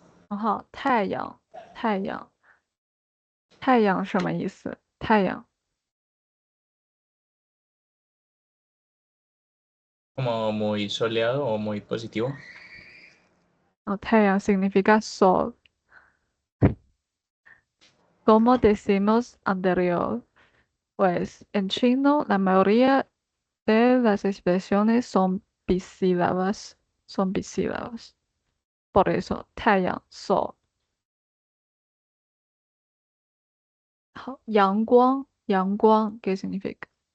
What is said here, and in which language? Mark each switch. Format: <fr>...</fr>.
<zh>然后太阳，太阳，太阳什么意思？太阳，</zh> <es>como muy soleado o muy positivo. 哦，太阳 significa sol. ¿Cómo decimos anterior? Pues en chino la mayoría de las expresiones son bisílabas, son bisílabas. Por eso, 太阳 sol.</es> <zh>好，阳光，阳光</zh> <es>¿qué significa?</es>